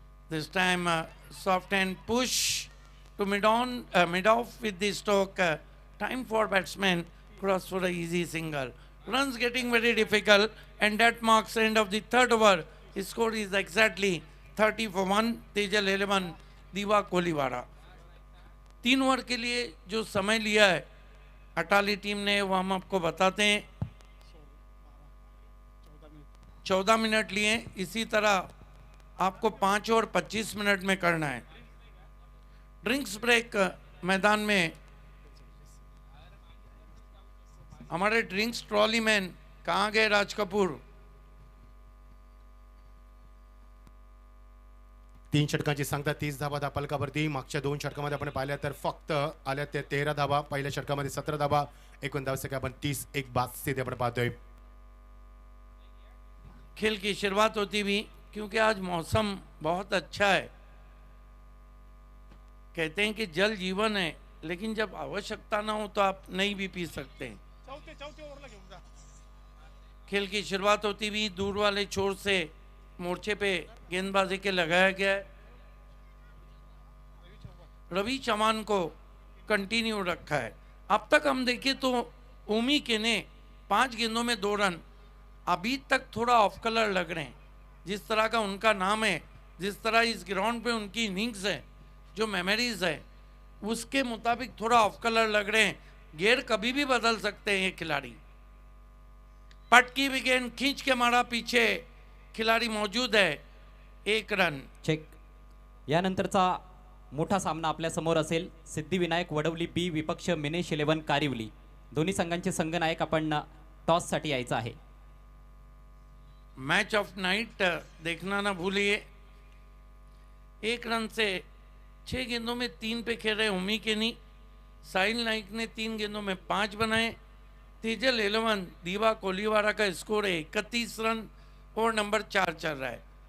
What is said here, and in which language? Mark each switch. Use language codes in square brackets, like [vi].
[en] This time soft hand push to mid-off with the stroke. Time for batsman. Cross for a easy single. Runs getting very difficult, and that marks end of the 3rd over. His score is exactly 30 for 1. Tejal 11, Diva Koliwara. [hi] 3 over के लिए जो समय लिया है Atali team ने वो हम आपको बताते हैं. 14 मिनट लिए. इसी तरह आपको 5 और 25 मिनट में करना है. ड्रिंक्स ब्रेक मैदान में हमारे ड्रिंक्स ट्रॉली मैन कहाँ गए? राज कपूर. [mr] 3 षटकांची सांगता 30 धाबा फलकावरती. मागच्या 2 षटकामध्ये आपण पाहिल्या तर फक्त आल्या ते 13 धाबा. पहिल्या षटकामध्ये 17 धाबा. एकूण धावसंख्या आपण 30 बाद स्थिती आपण पाहतोय. [hi] खेल की शुरुआत होती भी क्योंकि आज मौसम बहुत अच्छा है. कहते हैं कि जल जीवन है, लेकिन जब आवश्यकता ना हो तो आप नहीं भी पी सकते हैं. खेल की शुरुआत होती भी दूर वाले छोर से मोर्चे पे गेंदबाजी के लगाया गया है. रवि चौहान को कंटिन्यू रखा है. अब तक हम देखें तो ओमी के ने 5 गेंदों में 2 रन. अभी तक थोड़ा ऑफ कलर लग रहे हैं. जिस तरह का उनका नाम है, जिस तरह इस ग्राउंड पे उनकी इनिंग्स है, जो मेमोरीज है, उसके मुताबिक थोड़ा ऑफ कलर लग रहे हैं. गियर कभी भी बदल सकते हैं ये खिलाड़ी. पटकी भी गेंद खींच के मारा. पीछे खिलाड़ी मौजूद है. 1 रन. चेक. [mr] यानंतरचा मोठा सामना आपल्या समोर असेल. सिद्धिविनायक वडवली बी विपक्ष मिनेश 11 कारिवली. दोन्ही संघांचे संघनायक आपण टॉस साठी यायचं आहे. [hi] मैच ऑफ नाइट देखना ना भूलिए. 1 रन से 6 गेंदों में 3 पे खेल रहे ओमी केनी. साहिल नाइक ने 3 गेंदों में 5 बनाए. तेजल 11 दीवा कोलीवारा का स्कोर है 31 रन और नंबर 4 चल रहा है.